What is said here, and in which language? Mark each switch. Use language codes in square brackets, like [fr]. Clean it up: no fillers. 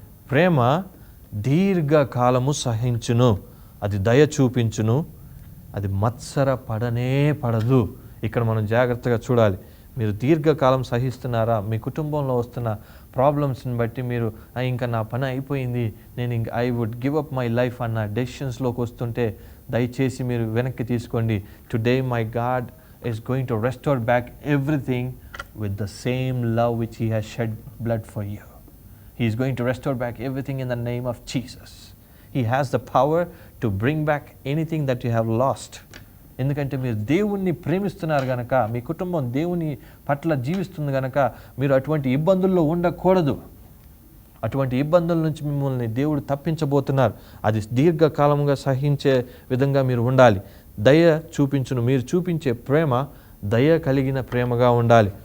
[te] ప్రేమ దీర్ఘకాలము సహించును, అది దయ చూపించును, అది మత్సర పడనే పడదు. ఇక్కడ మనం జాగ్రత్తగా చూడాలి. మీరు దీర్ఘకాలం సహిస్తున్నారా? మీ కుటుంబంలో వస్తున్న ప్రాబ్లమ్స్ని బట్టి మీరు ఇంకా నా పని అయిపోయింది, నేను ఇంక [en] I would give up my life [te] అన్న డెసిషన్స్లోకి వస్తుంటే దయచేసి మీరు వెనక్కి తీసుకోండి. [en] Today my God is going to restore back everything with the same love which he has shed blood for you. He is going to restore back everything in the name of Jesus. He has the power to bring back anything that you have lost. [te] ఎందుకంటే మీరు దేవుణ్ణి ప్రేమిస్తున్నారు గనక, మీ కుటుంబం దేవుని పట్ల జీవిస్తుంది గనక మీరు అటువంటి ఇబ్బందుల్లో ఉండకూడదు. అటువంటి ఇబ్బందుల నుంచి మిమ్మల్ని దేవుడు తప్పించబోతున్నారు. అది దీర్ఘకాలంగా సహించే విధంగా మీరు ఉండాలి. దయ చూపించును, మీరు చూపించే ప్రేమ దయ కలిగిన ప్రేమగా ఉండాలి.